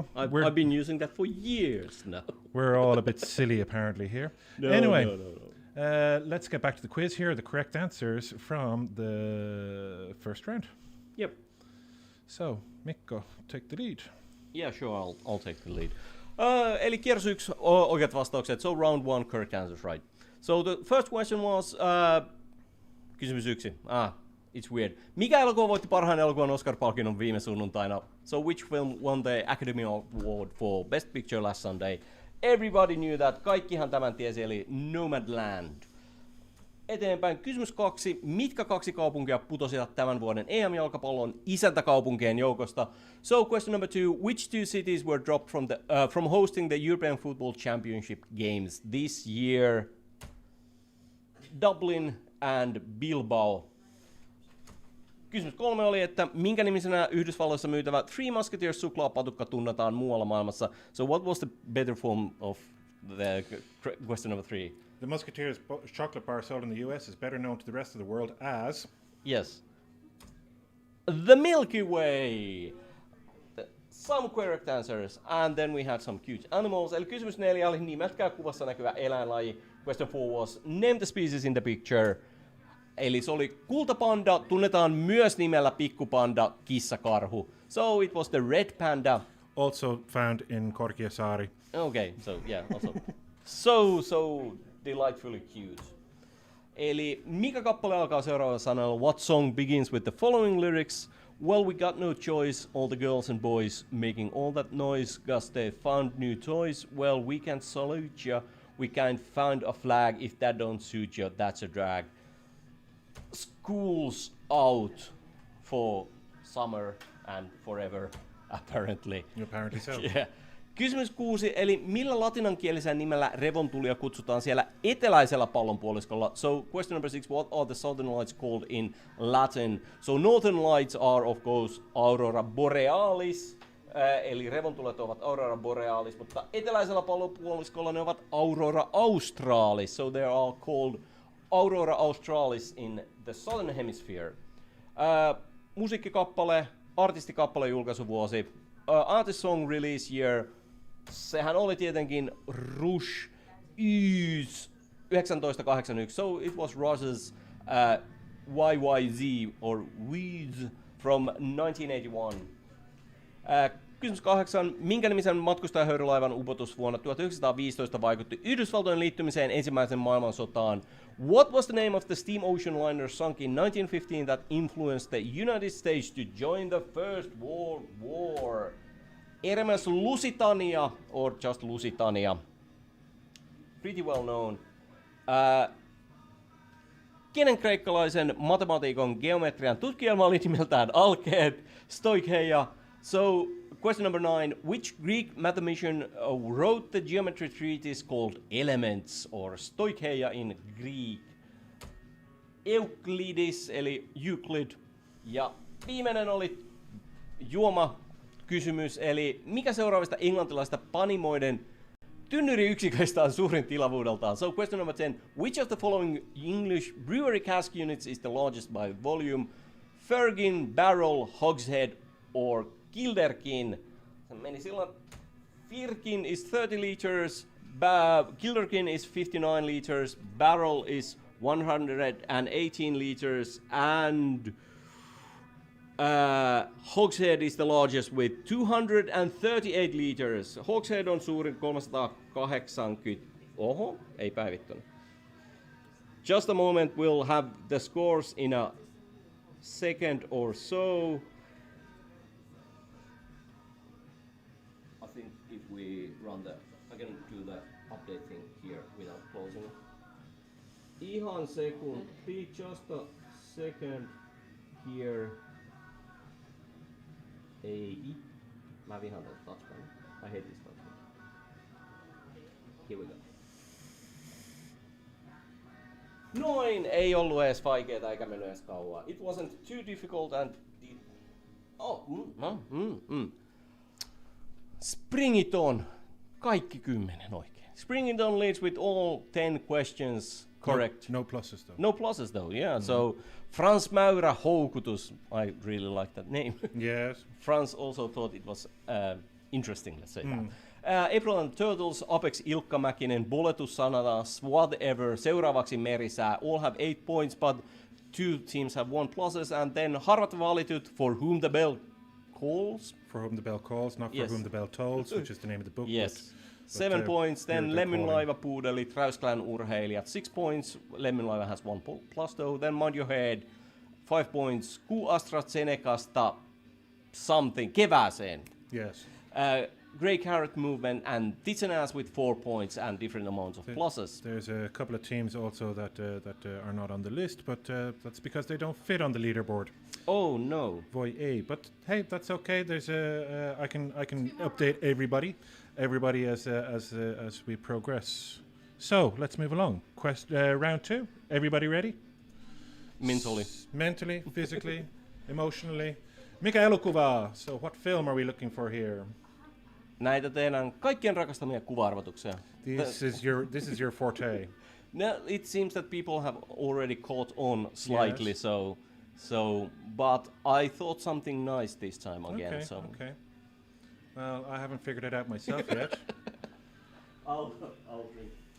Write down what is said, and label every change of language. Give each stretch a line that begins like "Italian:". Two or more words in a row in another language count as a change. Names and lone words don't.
English: I've been using that for years now. we're all a bit silly, apparently, here. No, Anyway. no. Let's get back to the quiz here. The correct answers from the first round. Yep. So, Mikko, take the lead. Yeah, sure, I'll take the lead.
Finnish: Eli kierros 1 oikeat vastaukset.
English: So round 1 correct answers, right. So the first question was kysymys 1. It's weird.
Finnish: Mikä elokuva voitti parhaan elokuvan Oscar-palkinnon viime sunnuntaina?
English: So which film won the Academy Award for Best Picture last Sunday? Everybody knew that.
Finnish: Kaikkihan tämän tiesi, eli Nomadland. Eteenpäin kysymys 2. Mitkä 2 kaupunkia putosivat tämän vuoden EM-jalkapallon isäntäkaupunkien joukosta?
English: So question number 2. Which 2 cities were dropped from hosting the European Football Championship games this year? Dublin and Bilbao.
Finnish: Kysymys 3 oli, että minkä nimisenä Yhdysvalloissa myytävä Three Musketeers suklaapatukka tunnetaan muualla maailmassa?
English: So what was the better form of the question number 3? The Musketeers chocolate bar sold in the US is better known to the rest of the world as... Yes. The Milky Way! Some correct answers. And then we had some cute animals.
Finnish: Eli kysymys 4 oli nimetkää kuvassa näkyvä eläinlaji.
English: Question 4 was name the species in the picture.
Finnish: Eli se oli kultapanda, tunnetaan myös nimellä pikkupanda, kissakarhu.
English: So it was the red panda. Also found in Korkeasaari. Okay, so yeah, also. so delightfully cute.
Finnish: Eli mikä kappale alkaa seuraavalla sanalla?
English: What song begins with the following lyrics? Well, we got no choice, all the girls and boys making all that noise, 'cause they found new toys. Well, we can't salute ya, we can't find a flag, if that don't suit ya, that's a drag. School's out for summer and forever, apparently. Apparently so. Yeah.
Finnish: Kysymys 6, eli millä latinankielisellä nimellä revontulia kutsutaan siellä eteläisellä pallonpuoliskolla?
English: So question number 6, what are the southern lights called in Latin? So northern lights are of course
Finnish: aurora borealis, eli revontulet ovat aurora borealis, mutta eteläisellä pallonpuoliskolla ne ovat aurora australis.
English: So they are called aurora australis in the southern hemisphere.
Finnish: Musiikkikappale, artistikappale julkaisuvuosi,
English: artist song release year,
Finnish: sehän oli tietenkin Rush Y's 1981.
English: So it was Rush's YYZ or Weeds from 1981. Kysymys 8. Minkä nimisen matkustajahöyrylaivan upotus vuonna 1915 vaikutti Yhdysvaltojen liittymiseen ensimmäiseen maailmansotaan? What was the name of the steam ocean liner sunk in 1915 that influenced the United States to join the First World War? RMS Lusitania or just Lusitania? Pretty well known.
Finnish: Kenen kreikkalaisen matematiikon geometrian tutkielma oli nimeltään Alkeet? Stoicheia.
English: So, question number 9. Which Greek mathematician wrote the geometry treatise called Elements or Stoicheia in Greek?
Finnish: Euclides eli Euclid. Ja viimeinen oli juomakysymys, eli mikä seuraavista englantilaista panimoiden tynnyriyksiköistä on suurin tilavuudeltaan?
English: So question number 10. Which of the following English brewery cask units is the largest by volume? Fergin, Barrel, Hogshead or Kilderkin?
Finnish: Se meni silloin.
English: Firkin is 30 liters, Kilderkin is 59 liters, Barrel is 118 liters, and Hogshead is the largest with 238 liters.
Finnish: Hogshead on suurin 380. Oho, ei päivittynyt.
English: Just a moment, we'll have the scores in a second or so. I think if we run I can do the update thing here without closing it.
Finnish: Ihan sekunti,
English: just a second here.
Finnish: Ei. Mä vihaan tätä touchpad.
English: I hate this touchpad. Here we go.
Finnish: Noin, ei ollut edes vaikeeta eikä mennyt edes kauan.
English: It wasn't too difficult and... Spring it on.
Finnish: Kaikki 10 oikein.
English: Spring it on leads with all 10 questions correct. No pluses though. No pluses though, yeah. So Frans Mäyrä houkutus. I really like that name. Yes. Frans also thought it was interesting, let's say that. April and Turtles, Apex Ilkka Mäkinen, Boletus Sanadas, whatever.
Finnish: Seuraavaksi Merisää.
English: All have 8 points, but 2 teams have 1 pluses. And then Harvat valitut, For Whom the Bell Calls. For Whom the Bell Calls, not Yes. For Whom the Bell Tolls, which is the name of the book. Yes. But 7 points. Then they're Lemmin calling. Laiva Puudelit, Räyskälän urheilijat, 6 points. Lemmin Laiva has 1 plus though. Then Mind Your Head, 5 points. AstraZenecasta, something, kevääseen. Yes. Grey Carrot Movement and Titsenas with 4 points and different amounts of pluses. There's a couple of teams also that are not on the list, but that's because they don't fit on the leaderboard. Oh no.
Finnish: Voi ei,
English: but hey, that's okay. There's I can update everybody as we progress. So let's move along. Round 2. Everybody ready? Mentally, physically, emotionally.
Finnish: Mikä elokuva?
English: So what film are we looking for here?
Finnish: Näitä teidän kaikkien rakastamia kuva-arvotuksia.
English: This is your forte. No, it seems that people have already caught on slightly, Yes. but I thought something nice this time again. Okay, So okay. Well, I haven't figured it out myself yet. I'll drink.